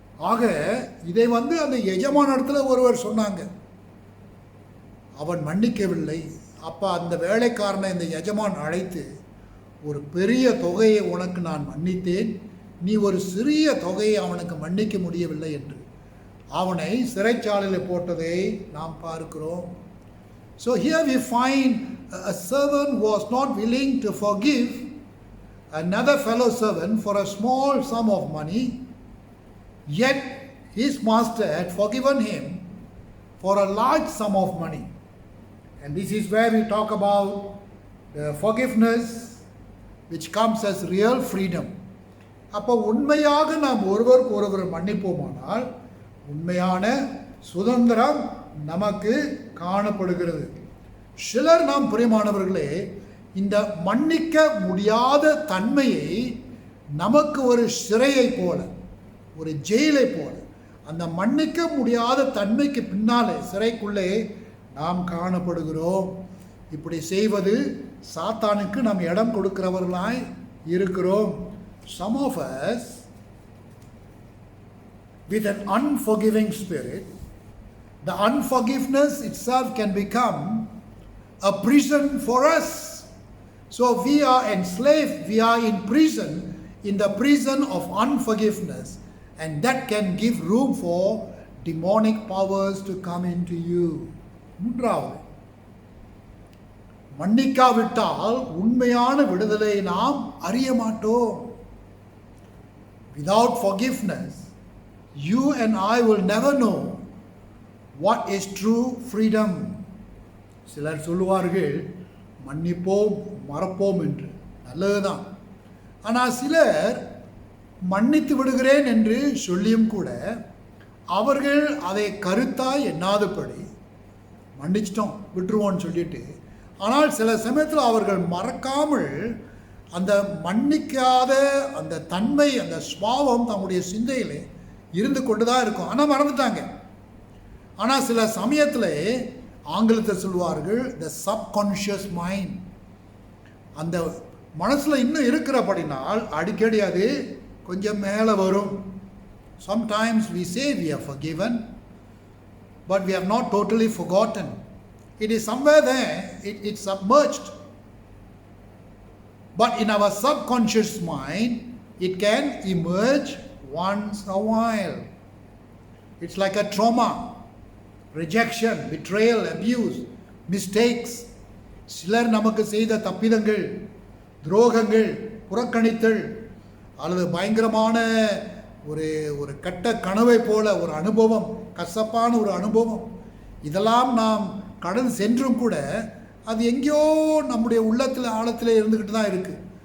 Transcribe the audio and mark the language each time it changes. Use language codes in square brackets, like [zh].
[ta] ஆக இதை அந்த எஜமான இடத்துல ஒருவர் சொன்னாங்க, அவன் மன்னிக்கவில்லை. அப்போ அந்த வேலைக்காரனை இந்த எஜமான் அழைத்து, ஒரு பெரிய தொகையை உனக்கு நான் மன்னித்தேன், நீ ஒரு சிறிய தொகையை அவனுக்கு மன்னிக்க முடியவில்லை என்று அவனை சிறைச்சாலையில் போட்டதை நாம் பார்க்கிறோம். [en] So here we find a servant was not willing to forgive another fellow servant for a small sum of money, yet his master had forgiven him for a large sum of money. And this is where we talk about the forgiveness which comes as real freedom. [ta] அப்போ உண்மையாக நாம் ஒருவருக்கு ஒருவர் மன்னிப்போமானால் உண்மையான சுதந்திரம் நமக்கு காணப்படுகிறது. சிலர் நாம் பிரியமானவர்களே, இந்த மன்னிக்க முடியாத தன்மையை நமக்கு ஒரு சிறையை போல, ஒரு ஜெயிலை போல, அந்த மன்னிக்க முடியாத தன்மைக்கு பின்னாலே சிறைக்குள்ளே நாம் காணப்படுகிறோம். இப்படி செய்வது சாத்தானுக்கு நாம் இடம் கொடுக்கிறவர்களாய் இருக்கிறோம். [en] Some of us with an unforgiving spirit, the unforgiveness itself can become a prison for us. So we are enslaved, we are in prison, in the prison of unforgiveness, and that can give room for demonic powers to come into you. [ta] மூன்றாவது, மன்னிக்காவிட்டால் உண்மையான விடுதலை நாம் அறிய மாட்டோம். [en] Without forgiveness, you and I will never know what is true freedom. [ta] சிலர் சொல்லுவார்கள் மன்னிப்போம் மறப்போம் என்று, நல்லதுதான். ஆனால் சிலர் மன்னித்து விடுகிறேன் என்று சொல்லியும் கூட அவர்கள் அதை கருத்தாய் எண்ணாதபடி மன்னிச்சிட்டோம் விட்டுருவோன்னு சொல்லிட்டு, ஆனால் சில சமயத்தில் அவர்கள் மறக்காமல் அந்த மன்னிக்காத அந்த தன்மை, அந்த சுபாவம் தம்முடைய சிந்தையில் இருந்து கொண்டு தான் இருக்கும். ஆனால் மறந்துட்டாங்க. ஆனால் சில சமயத்தில் ஆங்கிலத்தில் சொல்வார்கள் [en] the subconscious mind, [ta] அந்த மனசில் இன்னும் இருக்கிறபடினால் அடிக்கடி அது கொஞ்சம் மேலே வரும். [en] Sometimes we say we are forgiven, but we have not totally forgotten. It is somewhere there, it's submerged. But in our subconscious mind, it can emerge once a while. It's like a trauma, rejection, betrayal, abuse, mistakes. [ta] சிலர் நமக்கு செய்த தப்பிதங்கள், துரோகங்கள், புறக்கணித்தல் அல்லது பயங்கரமான ஒரு கெட்ட கனவை போல ஒரு அனுபவம், கசப்பான ஒரு அனுபவம், இதெல்லாம் நாம் கடந்து சென்றும் கூட அது எங்கேயோ நம்முடைய உள்ளத்தில் ஆழத்தில் இருந்துக்கிட்டு தான் இருக்குது.